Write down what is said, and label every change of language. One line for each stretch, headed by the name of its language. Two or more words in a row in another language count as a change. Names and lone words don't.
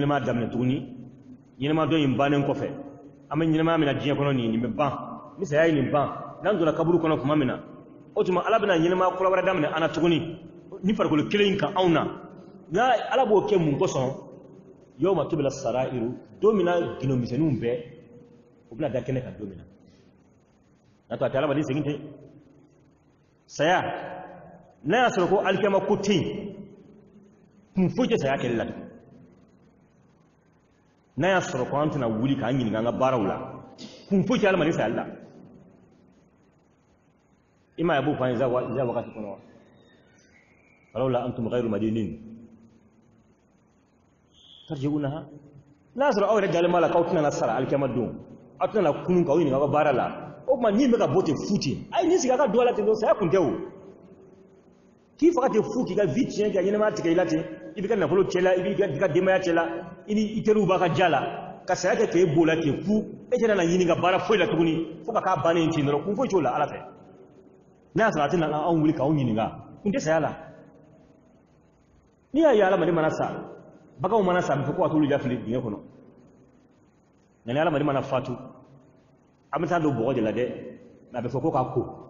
Bambara: ɲɛnɛmaya daminɛ tuguni ɲɛnɛma dɔ in bannen kɔfɛ an bɛ ɲɛnɛmaya min na diɲɛ kɔnɔ nin bɛ ban ni saya ye nin ban n'an donna kaburu kɔnɔ tuma min na o tuma ala bɛna ɲɛnɛmaya kura wɛrɛ daminɛ an na tuguni ni farikolo kelen in kan anw na n'a ala b'o kɛ mun kosɔn
Arabic: يوم تبلى السرائر
Bambara: don min na gindo-misɛnninw bɛɛ u bɛna da kɛnɛ kan don min na n'a to a tɛ adamaden segin ten saya n'a y'a sɔrɔ ko alikiyama ko tɛ yen kun foyi tɛ saya kɛlɛ la tugun n'a y'a sɔrɔ ko an tɛna wuli k'an ɲininka an ka baaraw la kun foyi tɛ adamaden saya la i m'a ye a b'o fɔ an ye za wagati kɔnɔ
Arabic: و فلولا أنتم غير مدينين ترجعونها
Bambara: n'a y'a sɔrɔ aw yɛrɛ dalen b'a la k'aw tɛna na sara alikiyama don aw tɛna na kunun k'aw ɲininka aw ka baara la o tuma min bɛ ka bɔ ten fu ten a ye nin sigi a ka don a la ten dɔrɔn saya kun tɛ o k'i faga ten fu k'i ka vie tiɲɛ k'i ka ɲɛnɛmaya tigɛ i la ten i b'i ka nafolo cɛ la i b'i ka denbaya cɛ la i ni i teriw b'a ka ja la ka saya kɛ k'e b'o la ten fu e tɛna na ɲini ka baara foyi la tuguni fo ka k'a bannen ten dɔrɔn kun foyi t'o la ala fɛ n'a y'a sɔrɔ a tɛna anw wuli k'aw ɲininka kun tɛ saya la n'i y'a ye adamaden mana sa baganw mana sa a bɛ fɔ ko ka t'olu lafili dingɛ kɔnɔ nka ni adamaden mana fatu an bɛ taa don bɔgɔ de la dɛ mɛ a bɛ fɔ ko ka ko